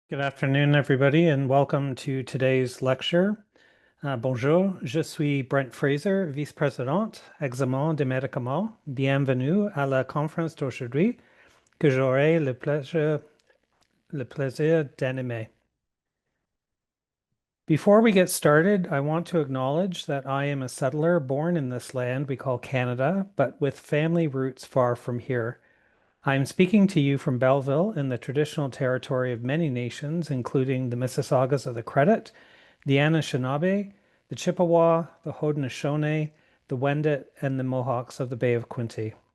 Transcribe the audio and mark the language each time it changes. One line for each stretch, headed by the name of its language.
English: Good afternoon, everybody, and welcome to today's lecture.
French: Bonjour, je suis Brent Fraser, vice-président, examen de médicaments. Bienvenue à la conférence d'aujourd'hui que j'aurai le plaisir d'animer.
English: Before we get started, I want to acknowledge that I am a settler born in this land we call Canada, but with family roots far from here. I'm speaking to you from Belleville in the traditional territory of many nations, including the Mississaugas of the Credit, the Anishinaabe, the Chippewa, the Haudenosaunee, the Wendat, and the Mohawks of the Bay of Quinte.